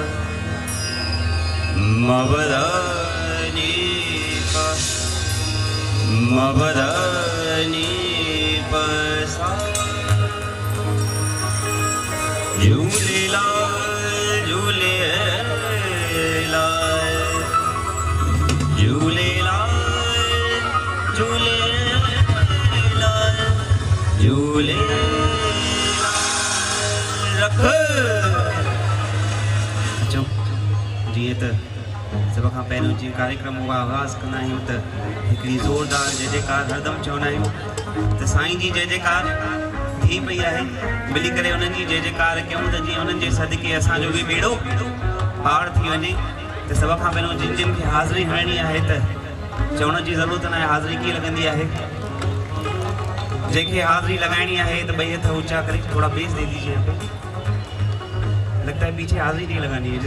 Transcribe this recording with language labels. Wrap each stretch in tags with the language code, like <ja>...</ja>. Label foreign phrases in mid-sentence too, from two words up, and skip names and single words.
<sd>म ब ध नी प म ब ध नी प सा झूलेलाल झूलेलाल झूलेलाल झूलेलाल झूलेलाल जीअं त सभ खां पहिरियों जीअं कार्यक्रम जो आगाज़ कंदा आहियूं त हिकिड़ी ज़ोरदार जय जयकार हरदम चवंदा आहियूं त साईं जी जय जयकार थी पई आहे मिली करे उन्हनि जी जय जयकार कयूं त जीअं उन्हनि जे सदके असांजो बि बेड़ो पार थी वञे त सभ खां पहिरियों जिन जिन खे हाज़िरी हणणी आहे त चवण जी ज़रूरत न आहे हाज़िरी कीअं लॻंदी आहे</sd> <hi>जेके हाजिरी लगानी है तो भैया था ऊंचा करे थोड़ा बेस दे दीजिए। लगता है पीछे हाजिरी नहीं लगानी है।</hi>